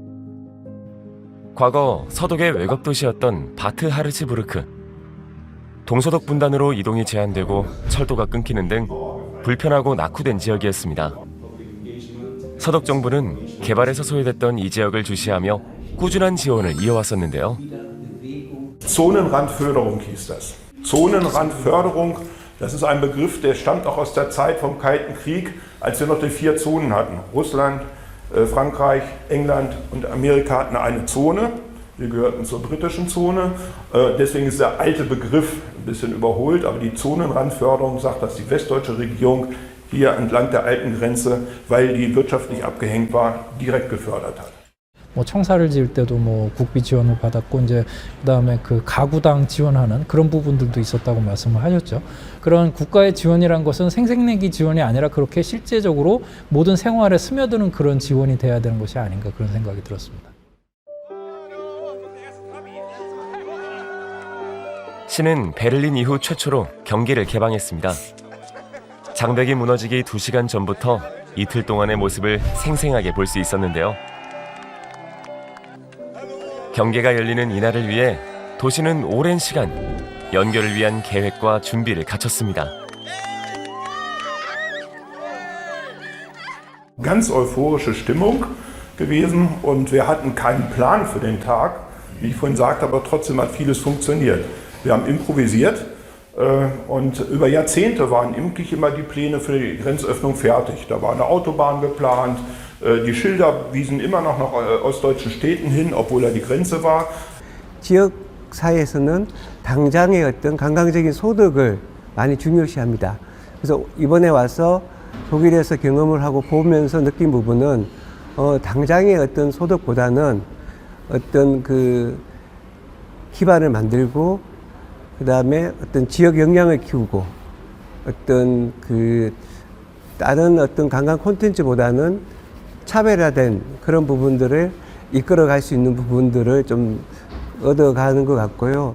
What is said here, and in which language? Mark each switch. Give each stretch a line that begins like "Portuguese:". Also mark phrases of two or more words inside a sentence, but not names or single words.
Korean: 과거 서독의 외곽 도시였던 바트 하르츠부르크. 동서독 분단으로 이동이 제한되고 철도가 끊기는 등 불편하고 낙후된 지역이었습니다. 서독 정부는 개발에서 소외됐던 이 지역을 주시하며 꾸준한 지원을 이어왔었는데요.
German: Zonenrandförderung hieß das. Zonenrandförderung, das ist ein Begriff, der stammt auch aus der Zeit vom Kalten Krieg, als wir noch die 4 Zonen hatten. Russland, Frankreich, England und Amerika hatten eine Zone. Wir gehörten zur britischen Zone. Deswegen ist der alte Begriff ein bisschen überholt, aber die Zonenrandförderung sagt, dass die westdeutsche Regierung hier entlang der alten Grenze, weil die wirtschaftlich abgehängt war, direkt gefördert hat.
Korean: 청사를 지을 때도 국비 지원을 받았고 이제 그다음에 그 가구당 지원하는 그런 부분들도 있었다고 말씀을 하셨죠. 그런 국가의 지원이란 것은 생색내기 지원이 아니라 그렇게 실제적으로 모든 생활에 스며드는 그런 지원이 돼야 되는 것이 아닌가 그런 생각이 들었습니다. 시는 베를린 이후 최초로 경기를 개방했습니다. 장벽이 무너지기 2시간 전부터 이틀 동안의 모습을 생생하게 볼 수 있었는데요. 경계가 열리는 이날을 위해 도시는 오랜 시간 연결을 위한 계획과 준비를 갖췄습니다.
German: Ganz euphorische Stimmung gewesen und wir hatten keinen Plan für den Tag. Wie ich vorhin sagte, aber trotzdem hat vieles funktioniert. Wir haben improvisiert und über Jahrzehnte waren eigentlich immer die Pläne für die Grenzöffnung fertig. Da war eine Autobahn geplant. Die Schilder wiesen immer noch nach ostdeutschen Städten hin, obwohl da die Grenze war.
Korean: 지역 사회에서는 당장의 어떤 관광적인 소득을 많이 중요시합니다. 그래서 이번에 와서 독일에서 경험을 하고 보면서 느낀 부분은 당장의 어떤 소득보다는 어떤 그 기반을 만들고 그 다음에 어떤 지역 역량을 키우고 어떤 그 다른 어떤 관광 콘텐츠보다는 차별화된 그런 부분들을 이끌어갈 수 있는 부분들을 좀 얻어가는 것 같고요.